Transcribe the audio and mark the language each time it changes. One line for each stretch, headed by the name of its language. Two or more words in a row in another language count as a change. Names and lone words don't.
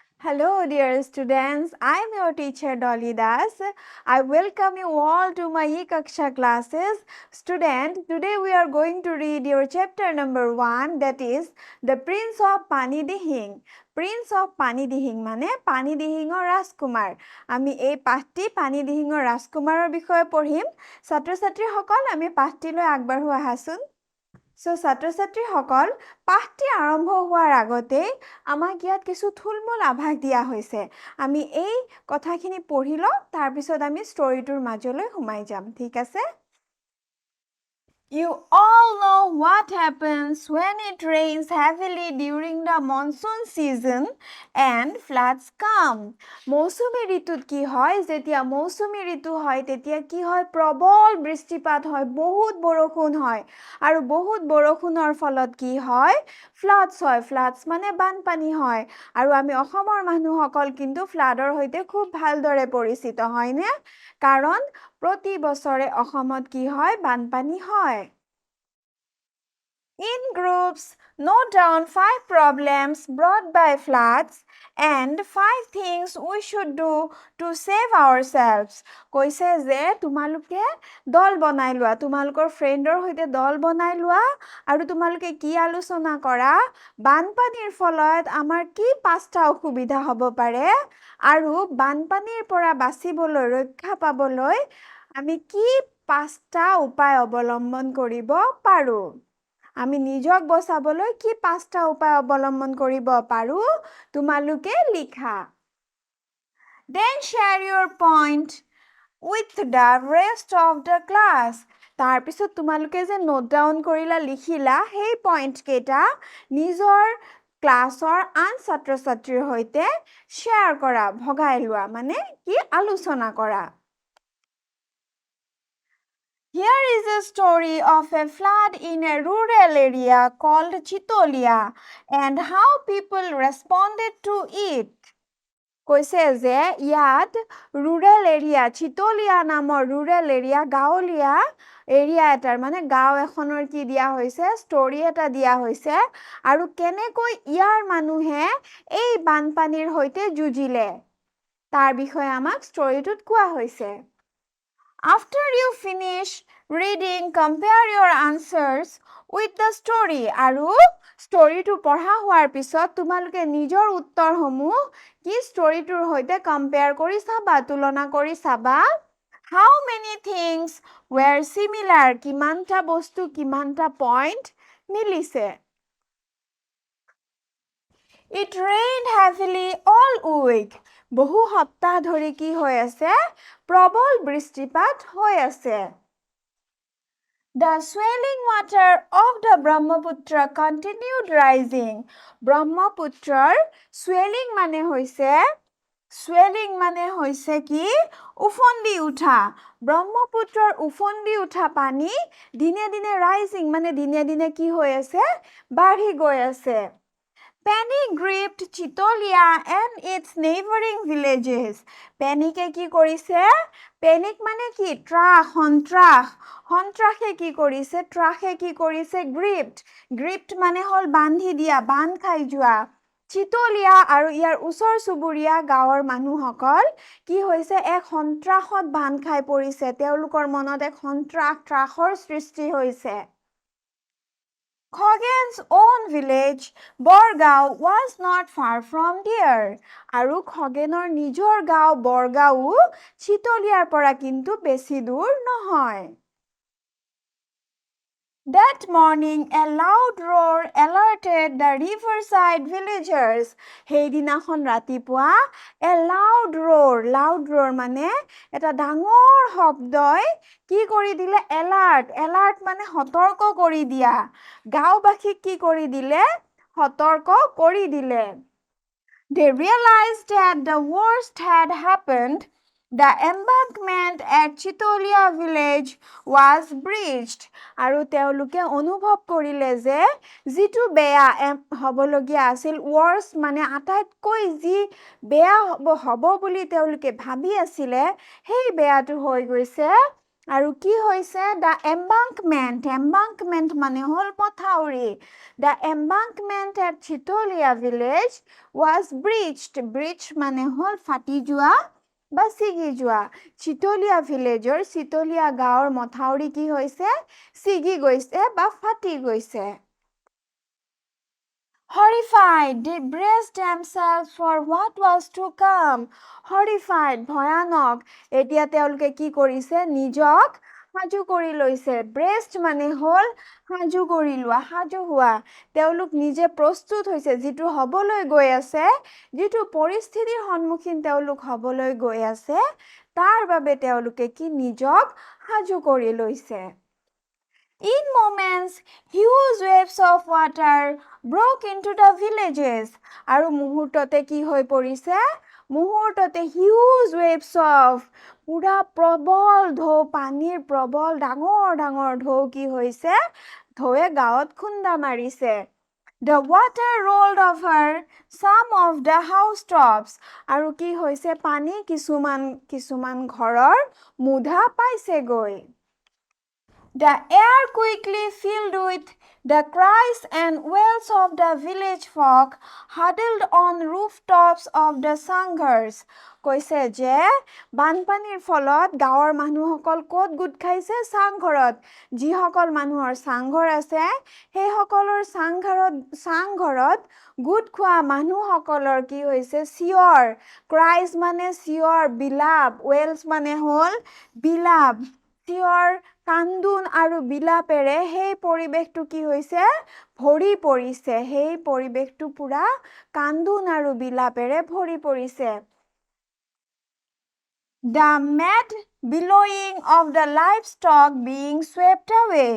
English: Hello, dear students. I am your teacher Dolly Das. I welcome you all to my Ekaksha classes. Student, today we are going to read your chapter number 1, that is The Prince of Panidihing.
Assamese: Prince of Panidihing মানে পানিদিহিঙৰ ৰাজকুমাৰ। আমি এই পাঠটি পানিদিহিঙৰ ৰাজকুমাৰৰ বিষয়ে পঢ়িম। ছাত্ৰ-ছাত্ৰীসকল আমি পাঠটিলৈ আগবাঢ়ো আহাচোন। ছাত্ৰ-ছাত্ৰীসকল পাঠটি আৰম্ভ হোৱাৰ আগতে আমাক ইয়াত কিছু থুলমূল আভাস দিয়া হৈছে। আমি এই কথাখিনি পঢ়ি লওঁ, তাৰ পিছত আমি ষ্টৰীটোৰ মাজলৈ সোমাই যাম। ঠিক আছে?
English: You all know what happens when it rains heavily during the monsoon season and floods come.
Assamese: মৌচুমী ঋতুত কি হয়? যেতিয়া মৌচুমী ঋতু হয় তেতিয়া কি হয়? প্ৰবল বৃষ্টিপাত হয়, বহুত বৰষুণ হয়। আৰু বহুত বৰষুণৰ ফলত কি হয়? ফ্লাডছ হয়। ফ্লাডছ মানে বানপানী হয়। আৰু আমি অসমৰ মানুহসকল কিন্তু ফ্লাডৰ সৈতে খুব ভালদৰে পৰিচিত হয়নে? কাৰণ প্ৰতি বছৰে অসমত কি হয়? বানপানী হয়।
English: In groups, note down 5 problems brought by floods and 5 things we should do to save ourselves.
Assamese: কৈছে যে তোমালোকে দল বনাই লোৱা, তোমালোকৰ ফ্ৰেণ্ডৰ সৈতে দল বনাই লোৱা আৰু তোমালোকে কি আলোচনা কৰা? বানপানীৰ ফলত আমাৰ কি 5টা অসুবিধা হ'ব পাৰে আৰু বানপানীৰ পৰা বাচিবলৈ, ৰক্ষা পাবলৈ আমি কি 5টা উপায় অৱলম্বন কৰিব পাৰোঁ? আমি নিজক বচাবলৈ কি 5টা উপায় অৱলম্বন কৰিব পাৰোঁ? তোমালোকে লিখা।
English: Then share your point with the rest of the class.
Assamese: তাৰপিছত তোমালোকে যে
English: note down
Assamese: কৰিলা, লিখিলা, সেই পইণ্ট কেইটা নিজৰ ক্লাছৰ আন ছাত্ৰ-ছাত্ৰীৰ সৈতে শ্বেয়াৰ কৰা, ভগাই লোৱা, মানে কি আলোচনা কৰা।
English: Here is a story of a flood in a rural area called Chitolia and how people responded to it.
Assamese: কৈছে যে ইয়াত
English: rural area,
Assamese: Chitolia নামৰ
English: rural area,
Assamese: গাঁৱলীয়া এৰিয়া এটাৰ মানে গাঁও এখনৰ কি দিয়া হৈছে? ষ্টৰী এটা দিয়া হৈছে আৰু কেনেকৈ ইয়াৰ মানুহে এই বানপানীৰ সৈতে যুঁজিলে তাৰ বিষয়ে আমাক ষ্টৰীটোত কোৱা হৈছে।
English: After you finish reading, compare your answers with the story.
Assamese: আৰু ষ্টৰীটো পঢ়া হোৱাৰ পিছত তোমালোকে নিজৰ উত্তৰসমূহ কি ষ্টৰীটোৰ সৈতে কম্পেয়াৰ কৰি চাবা, তুলনা কৰি চাবা।
English: How many things were similar?
Assamese: কিমানটা বস্তু, কিমানটা পইণ্ট মিলিছে?
English: It rained heavily all week.
Assamese: বহু সপ্তাহ ধৰি কি হৈ আছে? প্ৰবল বৃষ্টিপাত হৈ আছে।
English: The swelling water of the Brahmaputra continued rising.
Assamese: ব্ৰহ্মপুত্ৰৰ swelling মানে হৈছে কি? উফন্দি উঠা। ব্ৰহ্মপুত্ৰৰ উফন্দি উঠা পানী দিনে দিনে rising মানে দিনে দিনে কি হৈ আছে? বাঢ়ি গৈ আছে।
English: Panic gripped Chitolia and its neighboring villages.
Assamese: Panic-এ কি কৰিছে? Panic মানে কি? ত্ৰাস, সন্ত্ৰাস। সন্ত্ৰাসে কি কৰিছে? ত্ৰাসে কি কৰিছে?
English: Gripped. Gripped
Assamese: মানে হ'ল বান্ধি দিয়া, বান্ধ খাই যোৱা। চিতলিয়া আৰু ইয়াৰ ওচৰ চুবুৰীয়া গাঁৱৰ মানুহসকল কি হৈছে? এক সন্ত্ৰাসত বান্ধ খাই পৰিছে। তেওঁলোকৰ মনত এক সন্ত্ৰাস, ত্ৰাসৰ সৃষ্টি হৈছে।
English: Khoghen's own village, Borgao, was not far from there.
Assamese: আৰু খগেনৰ নিজৰ গাঁও বৰগাঁও চিতলিয়াৰ পৰা কিন্তু বেছি দূৰ নহয়।
English: That morning, a loud roar alerted the riverside villagers.
Assamese: সেইদিনাখন ৰাতিপুৱা
English: a loud roar
Assamese: মানে এটা ডাঙৰ শব্দই কি কৰি দিলে? alert মানে সতৰ্ক কৰি দিয়া। গাঁওবাসীক কি কৰি দিলে? সতৰ্ক কৰি দিলে।
English: They realized that the worst had happened. The embankment at Chitolia village was breached.
Assamese: আৰু তেওঁলোকে অনুভৱ কৰিলে যে যিটো বেয়া হ'বলগীয়া আছিল, worst মানে আটাইতকৈ যি বেয়া হ'ব বুলি তেওঁলোকে ভাবি আছিলে, সেই বেয়াটো হৈ গৈছে আৰু কি হৈছে
English: the embankment
Assamese: মানে হল পথাউৰি
English: the embankment at Chitolia village was breached
Assamese: মানে হল ফাটি যোৱা বা ছিগি যোৱা চিতলীয়া ভিলেজৰ চিতলীয়া গাঁৱৰ মথাউৰি কি হৈছে ছিগি গৈছে বা ফাটি গৈছে
English: Horrified, they braced themselves for what was to come. Horrified,
Assamese: ভয়ানক এতিয়া তেওঁলোকে কি কৰিছে নিজক সাজু কৰি লৈছে ব্ৰেষ্ট মানে হল সাজু কৰি লোৱা সাজু হোৱা তেওঁলোক নিজে প্ৰস্তুত হৈছে যেটো হবলৈ গৈ আছে যেটো পৰিস্থিতিৰ সন্মুখীন তেওঁলোক হবলৈ গৈ আছে তাৰ বাবে তেওঁলোকে কি নিজক সাজু কৰি লৈছে
English: In moments, huge waves of water broke into the villages.
Assamese: আৰু মুহূৰ্ততে কি হৈ পৰিছে মুহূৰ্ততে
English: huge waves of
Assamese: পুৰা প্ৰবল ঢৌ পানীৰ প্ৰবল ডাঙৰ ডাঙৰ ঢৌ কি হৈছে ঢৌৱে গাঁৱত খুন্দা মাৰিছে
English: The water rolled over some of the housetops.
Assamese: আৰু কি হৈছে পানী কিছুমান ঘৰৰ মুধা পাইছে গৈ
English: The air quickly filled with the cries and wails of the village folk huddled on rooftops of the sanghars.
Assamese: কৈছে যে বানপানীৰ ফলত গাঁৱৰ মানুহসকল ক'ত গোট খাইছে চাংঘৰত যিসকল মানুহৰ চাংঘৰ আছে সেই সকলৰ চাংঘৰত গোট খোৱা মানুহসকলৰ কি হৈছে চিঞৰ ক্ৰাইজ মানে চিঞৰ বিলাপ ৱেলছ মানে হল বিলাপ চিঞৰ কান্দুন আৰু বিলাপেৰে সেই পৰিবেশটো কি হৈছে ভৰি পৰিছে সেই পৰিবেশটো পুৰা কান্দুন আৰু বিলাপেৰে ভৰি পৰিছে
English: The mad bellowing of the livestock being swept away.